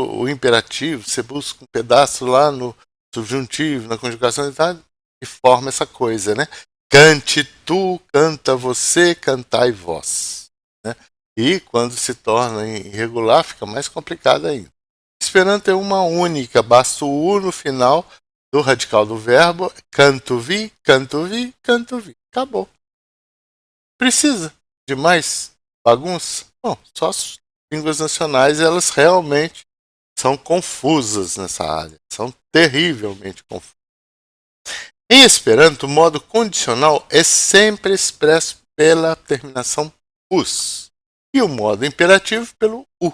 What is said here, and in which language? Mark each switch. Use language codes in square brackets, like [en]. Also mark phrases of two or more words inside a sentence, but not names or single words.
[pt] O imperativo, você busca um pedaço lá no subjuntivo, na conjugação e tal, e forma essa coisa, né? cante tu, canta você, cantai vós. Né? E quando se torna irregular, fica mais complicado ainda. Esperanto é uma única, basta o U no final do radical do verbo, [eo] canto vi, canto vi, canto vi. [pt] Acabou. Precisa de mais bagunça? Bom, só as línguas nacionais, elas realmente são confusas nessa área. São terrivelmente confusas. Em Esperanto, o modo condicional é sempre expresso pela terminação us e o modo imperativo pelo u.